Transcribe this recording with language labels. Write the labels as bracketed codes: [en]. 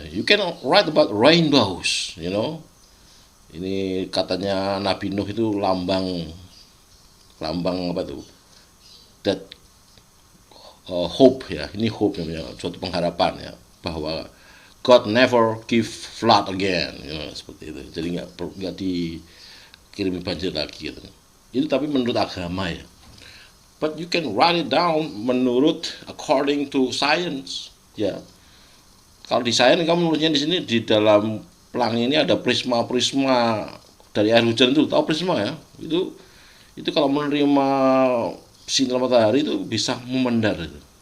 [en] You can write about rainbows, [id] Ini katanya Nabi Nuh itu lambang apa itu? That hope ya. Ini hope namanya, suatu pengharapan ya, bahwa [en] God never give flood again, [id] seperti itu. Jadi nggak dikirimi banjir lagi gitu. Itu tapi menurut agama ya. [en] But you can write it down according to science ya. [id] Kalau di sains kamu nulisnya di sini, di dalam pelangi ini ada prisma dari air hujan, itu tahu prisma ya, itu kalau menerima sinar matahari itu bisa memendar itu.